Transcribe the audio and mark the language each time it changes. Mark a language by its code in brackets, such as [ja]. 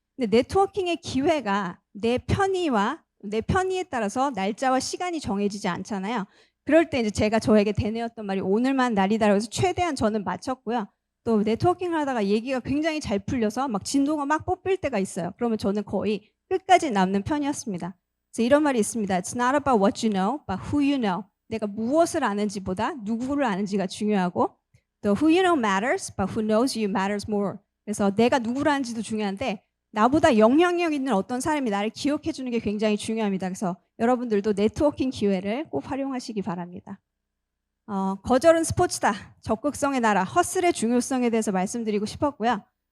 [ko] 근데 네트워킹의 기회가 내 편의에 따라서 날짜와 시간이 정해지지 않잖아요. 그럴 때 이제 제가 저에게 되뇌었던 말이 오늘만 날이다라고 해서 최대한 저는 맞췄고요. 또 네트워킹을 하다가 얘기가 굉장히 잘 풀려서 막 진도가 막 뽑힐 때가 있어요. 그러면 저는 거의 끝까지 남는 편이었습니다. 그래서 이런 말이 있습니다. [en] It's not about what you know, but who you know. [ko] 내가 무엇을 아는지보다 누구를 아는지가 중요하고 [en] The who you know matters, but who knows you matters more. [ko] 그래서 내가 누구라는지도 중요한데 나보다 영향력 있는 어떤 사람이 나를 기억해 주는 게 굉장히 중요합니다. 그래서 여러분들도 네트워킹 기회를 꼭 활용하시기 바랍니다. 거절은 스포츠다. 적극성의 나라, 허슬의 중요성에 대해서 말씀드리고 싶었고요.